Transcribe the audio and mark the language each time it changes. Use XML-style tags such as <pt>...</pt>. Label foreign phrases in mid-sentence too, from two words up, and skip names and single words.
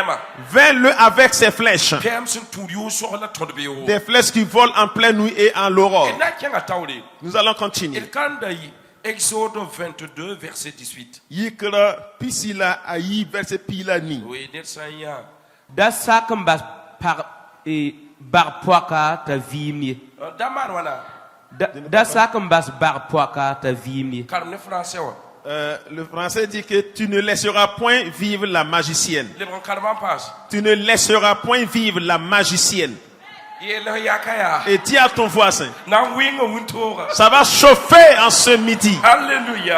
<fr>Vains-le avec ses flèches. Des flèches qui volent en pleine nuit et en l'aurore. Nous allons continuer. Exode 22, verset 18. Oui,</fr> <mos>Da sakam bas par bar poaka ta vimni. Da sakam bas bar poaka ta vimni.</mos> <fr>Le français dit que tu ne laisseras point vivre la magicienne. Tu ne laisseras point vivre la magicienne. Et dis à ton voisin, ça va chauffer en ce midi. Alléluia.</fr>